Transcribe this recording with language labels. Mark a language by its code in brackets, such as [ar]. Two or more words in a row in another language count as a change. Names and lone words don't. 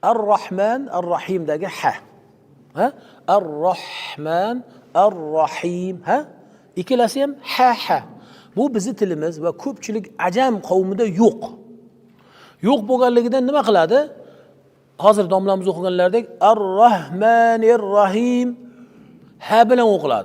[uz] Ar-Rahman, Ar-Rahimdagi ha. Ha? Ar-Rahman, Ar-Rahim, ha? Ikkalasi ham ha. Bu bizning tilimiz va ko'pchilik ajam qavmida yo'q. Yo'q bo'lganligidan nima qiladi? Hozir domlamiz o'qiganlardek Ar-Rahmanir Rahim ha bilan o'qiladi.